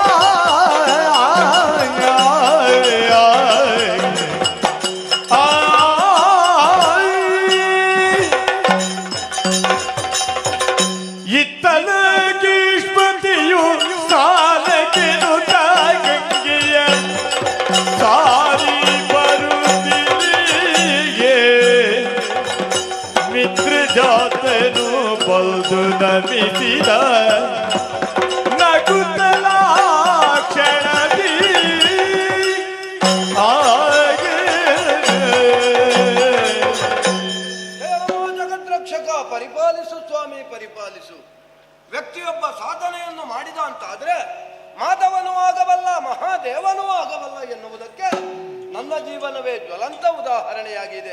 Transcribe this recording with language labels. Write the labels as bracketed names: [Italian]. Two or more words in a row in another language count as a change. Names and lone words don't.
[Kannada] ಇತ್ತಲ ಗೀಷ್ಪತಿಯು ಸಾಲಕ್ಕೆನುತ ಗಂಗೆಯ ಸಾರಿ ಬರುತ್ತಿಗೆ ಮಿತ್ರ ಜಾತನು ಬಲ್ದು ನಮಿಸಿದ ನಗುತ್ತಲ ಕ್ಷಣದಿ ಹಾಗೆ ಜಗದ್ರಕ್ಷಕ ಪರಿಪಾಲಿಸು ಸ್ವಾಮಿ ಪರಿಪಾಲಿಸು. ವ್ಯಕ್ತಿಯೊಬ್ಬ ಸಾಧನೆಯನ್ನು ಮಾಡಿದ ಅಂತಾದ್ರೆ ಮಾಧವನೂ ಆಗಬಲ್ಲ ಮಹಾದೇವನೂ ಆಗಬಲ್ಲ ಎನ್ನುವುದಕ್ಕೆ ನನ್ನ ಜೀವನವೇ ಜ್ವಲಂತ ಉದಾಹರಣೆಯಾಗಿದೆ.